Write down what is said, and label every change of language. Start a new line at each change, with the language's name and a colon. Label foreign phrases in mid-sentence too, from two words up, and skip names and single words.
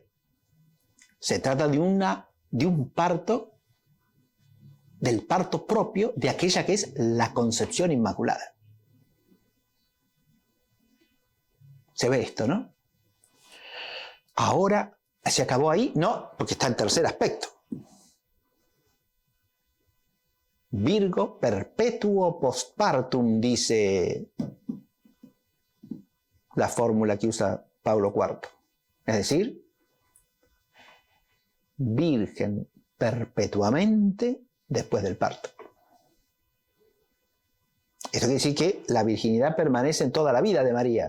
Spanish: Se trata de un parto, del parto propio de aquella que es la concepción inmaculada. Se ve esto, ¿no? Ahora, ¿se acabó ahí? No, porque está el tercer aspecto.
Latin: Virgo perpetuo postpartum,
Spanish: dice la fórmula que usa Pablo IV. Es decir, virgen perpetuamente después del parto. Esto quiere decir que la virginidad permanece en toda la vida de María.